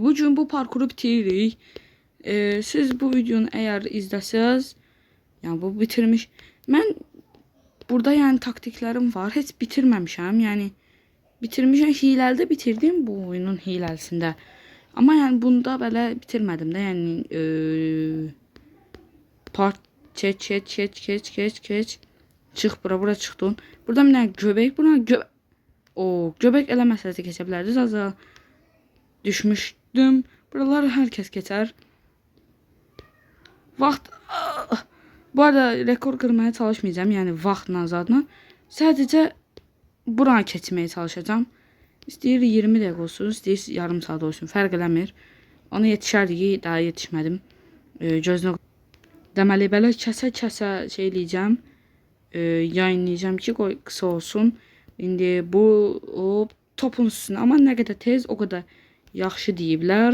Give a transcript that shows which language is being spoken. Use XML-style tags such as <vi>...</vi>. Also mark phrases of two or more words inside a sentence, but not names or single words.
<az>Bugün bu parkuru bitiririk. Siz bu videonu eğer izləsəz, yani bu bitirmiş.</az> <tr>Ben burada yani taktiklerim var.</tr> <az>Heç bitirməmişəm. Yani bitirmişəm. Hilədə bitirdim bu oyunun hiləsində. Ama yani bunda belə bitirmədim də. Yani part keç. Çıx bura çıxdın. Burada bir dənə göbək. Buna göbək eləməsəz də keçə bilərdiniz.</az> <tr>Az düşmüştüm. Buralar herkes geçer.</tr> <az>Vaxt.</az> <tr>Bu arada rekor kırmaya çalışmayacağım.</tr> <az>Yani vaxtla zadla. Sadəcə buranı keçməyə çalışacağım. İstəyir 20 dəqiqə olsun, istəyir yarım saat olsun. Fərq eləmir. Ona yetişərdik, daha yetişmədim. Gözünə deməli belə kəsə şey eləyəcəm.</az> <tr>Yayınlayacağım ki,</tr> <az>qoy qısa olsun. İndi bu topun üstünə, amma nə qədər tez, o qədər yaxşı deyiblər.</az>